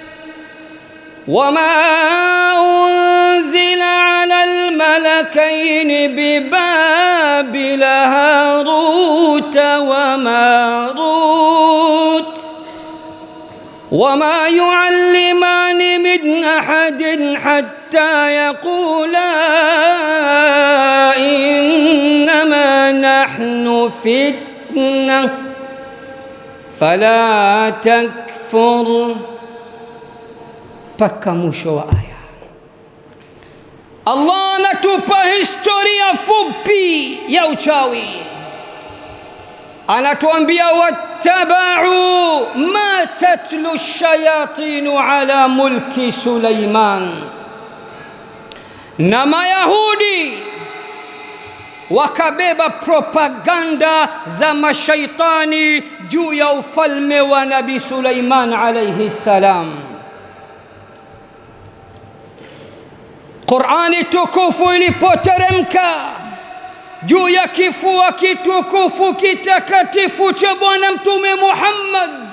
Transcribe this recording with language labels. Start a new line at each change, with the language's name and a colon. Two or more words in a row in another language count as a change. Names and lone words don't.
Arabic: هاروت وماروت وما يعلمان من أحد حتى يقولا إنما نحن فتنة فلا تكفر.
Swahili: Paka mwisho wa aya. Allah anatupa historia fupi ya uchawi. Anatuambia
Arabic: واتبعوا ما تتلو الشياطين على ملك سليمان,
Swahili: na Mayahudi wakabeba propaganda za mashaitani juu ya ufalme wa Nabii Sulaiman
Arabic: عليه السلام.
Swahili: Qur'ani tukufu ilipoteremka juu ya kifua kitukufu kitakatifu cha Bwana Mtume Muhammad,